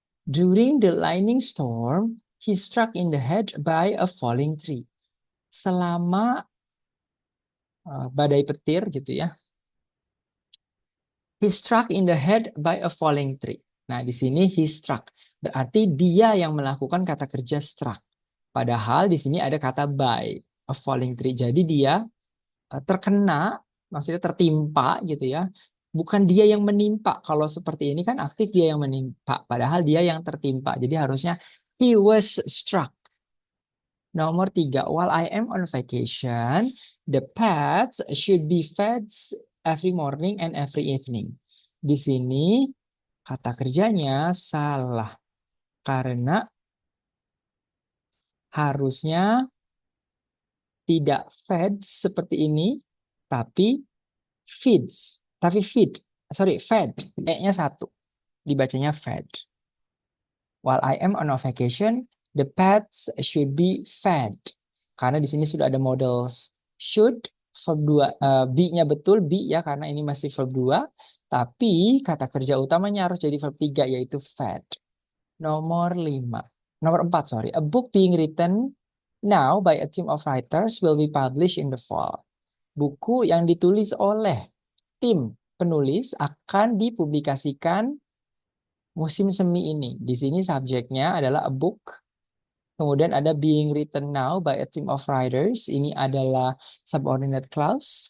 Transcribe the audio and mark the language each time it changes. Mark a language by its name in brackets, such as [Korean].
[English] During the lightning storm, he struck in the head by a falling tree. [Indonesian] Selama badai petir gitu ya. [English] He struck in the head by a falling tree. [Indonesian] Nah, di sini [English] he struck. [Indonesian] Berarti dia yang melakukan kata kerja struck. Padahal di sini ada kata [English] by, a falling tree. [Indonesian] Jadi dia terkena, maksudnya tertimpa gitu ya. Bukan dia yang menimpa. Kalau seperti ini kan aktif dia yang menimpa. Padahal dia yang tertimpa. Jadi harusnya [English] he was struck. Nomor 3, while I am on vacation, the pets should be fed every morning and every evening. [Indonesian] Di sini kata kerjanya salah. Karena harusnya tidak fed seperti ini, tapi feeds. Tapi feed, fed. E-nya 1. Dibacanya fed. [English] While I am on a vacation, the pets should be fed. [Indonesian] Karena di sini sudah ada models should, verb 2, be-nya betul, be ya, karena ini masih verb 2. Tapi kata kerja utamanya harus jadi verb 3, yaitu fed. Nomor 5. Nomor 4, sorry. [English] A book being written now by a team of writers will be published in the fall. [Indonesian] Buku yang ditulis oleh tim penulis akan dipublikasikan musim semi ini. Di sini subjeknya adalah [English] a book. [Indonesian] Kemudian ada [English] being written now by a team of writers. [Indonesian] Ini adalah subordinate clause.